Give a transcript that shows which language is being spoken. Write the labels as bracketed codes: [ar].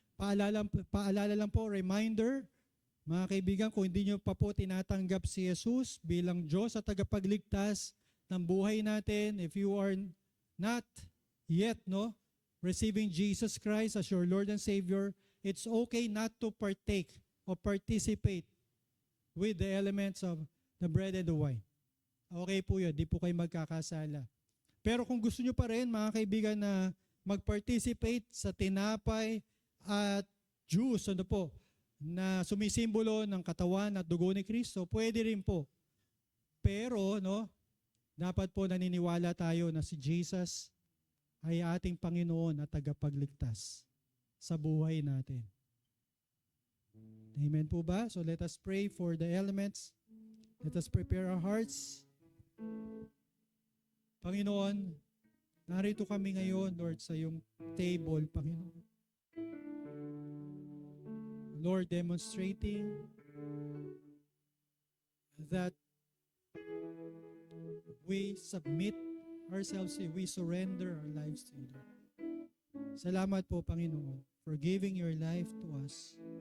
[tl] Paalala lang po, [en] reminder, [tl] mga kaibigan, kung hindi nyo pa po tinatanggap si Jesus bilang Diyos at tagapagligtas ng buhay natin, [en] if you are not yet receiving Jesus Christ as your Lord and Savior, it's okay not to partake or participate with the elements of the bread and the wine. [tl] Okay po yun, di po kayo magkakasala. Pero kung gusto nyo pa rin, mga kaibigan, na mag-participate sa tinapay at juice, na sumisimbolo ng katawan at dugo ni Kristo, pwede rin po. Pero, dapat po naniniwala tayo na si Jesus ay ating Panginoon at tagapagligtas sa buhay natin. Amen po ba? [en] So let us pray for the elements. Let us prepare our hearts. [tl] Panginoon, narito kami ngayon, Lord, sa iyong table, Panginoon. [en] Lord, demonstrating that we submit ourselves to you, we surrender our lives to you. [tl] Salamat po, Panginoon, [en] for giving your life to us.